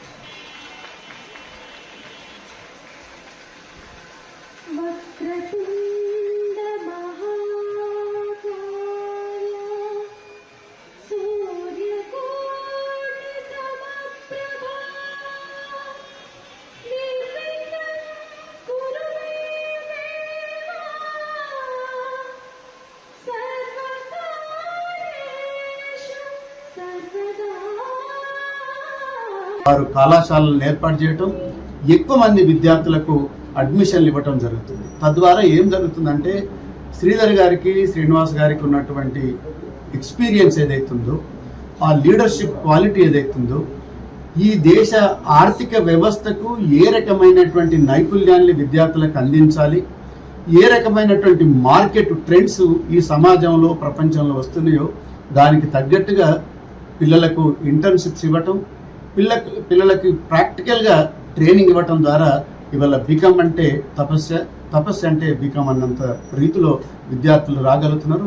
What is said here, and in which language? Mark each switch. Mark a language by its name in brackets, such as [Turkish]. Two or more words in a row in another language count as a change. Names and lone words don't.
[Sanskrit] वक्रतुण्ड महाकार्य सूर्य कोटि समप्रभ निर्विघ्न कुरु मे देव सर्वकार्येषु सर्वदा. [Telugu] వారు కళాశాలలను ఏర్పాటు చేయటం, ఎక్కువ మంది విద్యార్థులకు అడ్మిషన్లు ఇవ్వటం జరుగుతుంది. తద్వారా ఏం జరుగుతుందంటే శ్రీధర్ గారికి, శ్రీనివాస్ గారికి ఉన్నటువంటి ఎక్స్పీరియన్స్ ఏదైతుందో, ఆ లీడర్షిప్ క్వాలిటీ ఏదైతుందో, ఈ దేశ ఆర్థిక వ్యవస్థకు ఏ రకమైనటువంటి నైపుణ్యాన్ని విద్యార్థులకు అందించాలి, ఏ రకమైనటువంటి [English] market trends [Telugu] ఈ సమాజంలో ప్రపంచంలో వస్తున్నాయో దానికి తగ్గట్టుగా పిల్లలకు ఇంటర్న్షిప్స్ ఇవ్వటం, పిల్లలకి ప్రాక్టికల్గా ట్రైనింగ్ ఇవ్వటం ద్వారా ఇవాళ బీకామ్ అంటే తపస్య అంటే బీకామ్ అన్నంత రీతిలో విద్యార్థులు రాగలుగుతున్నారు.